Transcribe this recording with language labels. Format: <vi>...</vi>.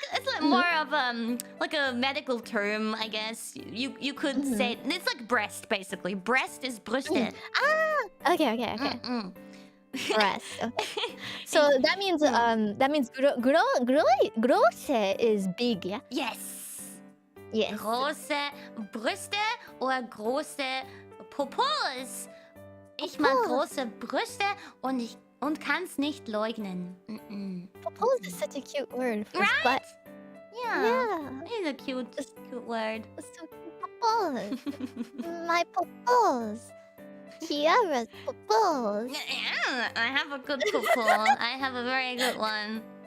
<en>It's like more of like a medical term, I guess. You could say it's like breast basically. Breast is Brüste. Okay. Breast. Okay. So that means große is big, yeah? Yes. Yes.</en> <de>Große Brüste oder große Popos. Ich mag große Brüste und kann's nicht leugnen.</de> <en>Popos is such a cute word for Right? butt. Yeah. It's a cute word. It's so cute. Popos. My popos. Kiara's popos. Yeah, I have a good popo. I have a very good one.</en>